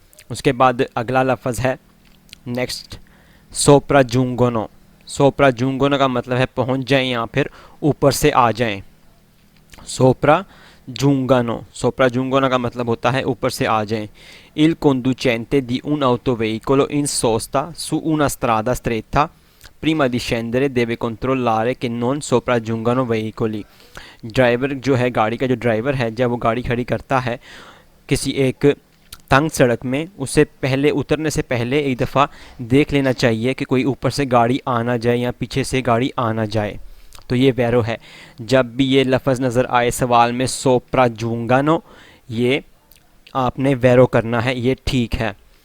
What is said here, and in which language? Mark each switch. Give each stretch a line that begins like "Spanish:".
Hindi: उसके बाद अगला लफ्ज़ है नेक्स्ट सोप्राजूंगोनो। सोप्राजूंगोनो का मतलब है पहुंच जाएं या फिर ऊपर से आ जाएं। सोप्राजूंगनो। सोप्राजूंगोनो का मतलब होता है ऊपर से आ जाएं।
Italian: Il conducente di un autoveicolo in sosta su una strada stretta prima di scendere deve controllare che non sopraggiungano veicoli।
Hindi: Driver जो है, गाड़ी का जो ड्राइवर है, जब वो गाड़ी खड़ी करता है किसी एक तंग सड़क में, उसे पहले उतरने से पहले एक दफ़ा देख लेना चाहिए कि कोई ऊपर से गाड़ी आ ना जाए या पीछे से गाड़ी आ ना जाए। तो ये वेरो है। जब भी ये लफ्ज़ नज़र आए सवाल में सोप्राजूंगानो, ये आपने वेरो करना है, ये ठीक है।